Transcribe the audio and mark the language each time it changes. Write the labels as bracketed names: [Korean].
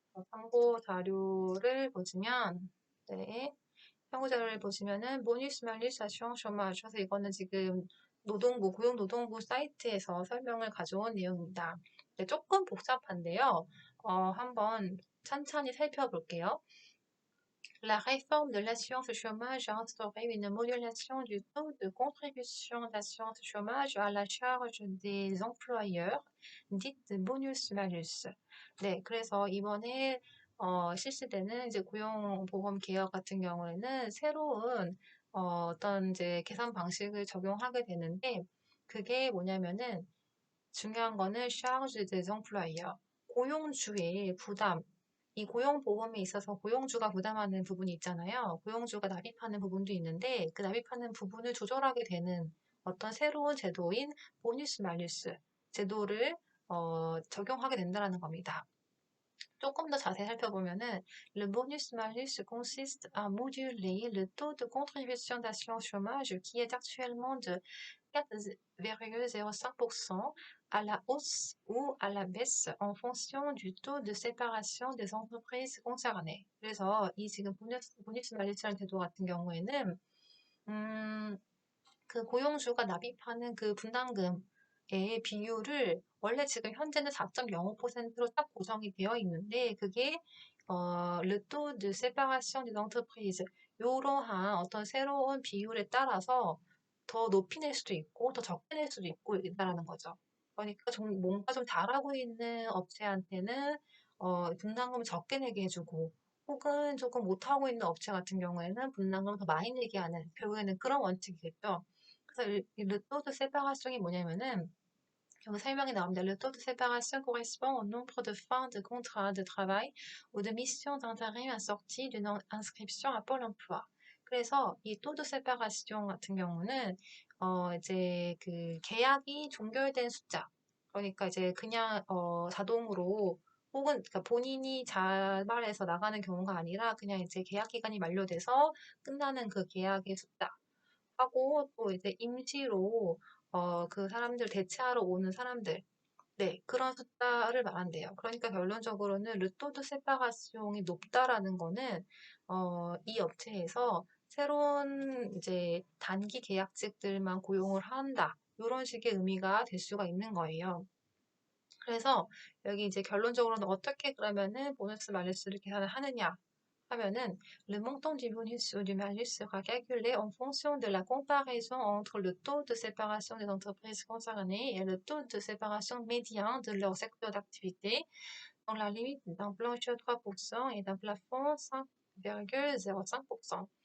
[Korean] 참고 자료를 보시면 네. 참고 자료를 보시면은 보니스 말리스 아슈앙 쇼마주 그래서 이거는 지금 고용노동부 사이트에서 설명을 가져온 내용입니다. 네, 조금 복잡한데요. 한번 천천히 살펴볼게요. [French] La réforme de l'assurance chômage a instauré une modulation du taux de contribution d'assurance chômage à la charge des employeurs, dite bonus-malus. [Korean] 네, 그래서 이번에 실시되는 이제 고용보험 개혁 같은 경우에는 새로운 어떤 이제 계산 방식을 적용하게 되는데 그게 뭐냐면은 중요한 거는 [French] charge des employeurs, [Korean] 고용주의 부담. 이 고용보험에 있어서 고용주가 부담하는 부분이 있잖아요. 고용주가 납입하는 부분도 있는데 그 납입하는 부분을 조절하게 되는 어떤 새로운 제도인 보너스 말루스 제도를 적용하게 된다는 겁니다. 조금 더 자세히 살펴보면은 [French] le bonus-malus consiste à moduler le taux de contribution d'assurance chômage qui est actuellement de 4,05% à la hausse ou à la baisse en fonction du taux de séparation des entreprises concernées. [Korean] 그래서 이 지금 보너스 말루스라는 제도 같은 경우에는 그 고용주가 납입하는 그 분담금의 비율을 원래 지금 현재는 4.05%로 딱 고정이 되어 있는데 그게 [French] le taux de séparation des entreprises [Korean] 이러한 어떤 새로운 비율에 따라서 더 높이 낼 수도 있고 더 적게 낼 수도 있고 있다라는 거죠. 그러니까 좀 뭔가 좀 잘하고 있는 업체한테는 분담금을 적게 내게 해주고 혹은 조금 못하고 있는 업체 같은 경우에는 분담금을 더 많이 내게 하는 결국에는 그런 원칙이겠죠. 그래서 [French] le taux de séparation [Korean] 이 뭐냐면은 여기 설명이 나옵니다. [French] Le taux de séparation correspond au nombre de fins de contrat de travail ou de missions d'intérim assorties d'une inscription à Pôle emploi. [Korean] 그래서 이 [French] taux de séparation [Korean] 같은 경우는 이제 그 계약이 종결된 숫자. 그러니까 이제 그냥 자동으로 혹은 그러니까 본인이 자발해서 나가는 경우가 아니라 그냥 이제 계약 기간이 만료돼서 끝나는 그 계약의 숫자. 하고 또 이제 임시로 그 사람들 대체하러 오는 사람들 네, 그런 숫자를 말한대요. 그러니까 결론적으로는 르토드 세파가시용이 높다라는 거는 이 업체에서 새로운 이제 단기 계약직들만 고용을 한다. 이런 식의 의미가 될 수가 있는 거예요. 그래서 여기 이제 결론적으로는 어떻게 그러면은 보너스 말레스를 계산을 하느냐 하면은 [French] le montant du bonus ou du malus sera calculé en fonction de la comparaison entre le taux de séparation des entreprises concernées et le taux de séparation médian de leur secteur d'activité dans la limite d'un plancher de 3% et d'un plafond 5,05%.